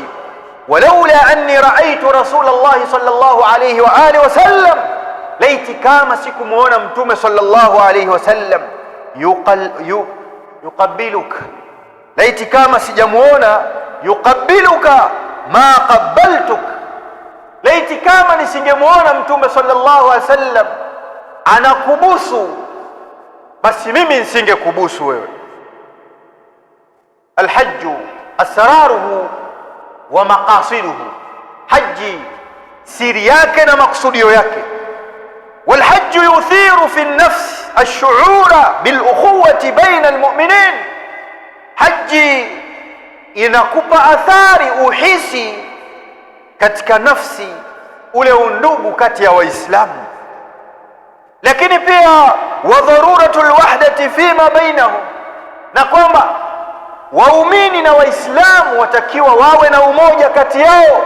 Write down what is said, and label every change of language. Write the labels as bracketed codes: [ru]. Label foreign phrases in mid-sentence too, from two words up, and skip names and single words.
[ar] ولولا أني رأيت رسول الله صلى الله عليه وآله وسلم, [sw] laiti kama sikumuona mtume [ar] صلى الله عليه وسلم [sw] yuqabbiluka, laiti kama sijamuona [ar] يقبلك ما قبلتك, [sw] laiti kama nisingemuona mtume [ar] صلى الله عليه وسلم [sw] anakubusu, basi mimi nisingekubusu wewe. [ar] الحج أسراره ومقاصده, [sw] haji siri yake na maksudio yake. [ar] والحج يثير في النفس الشعور بالأخوة بين المؤمنين, [sw] haji inakupa athari, uhisi katika nafsi ule undugu kati ya Waislamu. Lakini pia [ar] وضرورة الوحدة فيما بينهم, [sw] na kwamba waumini na Waislamu watakiwa wawe na umoja kati yao.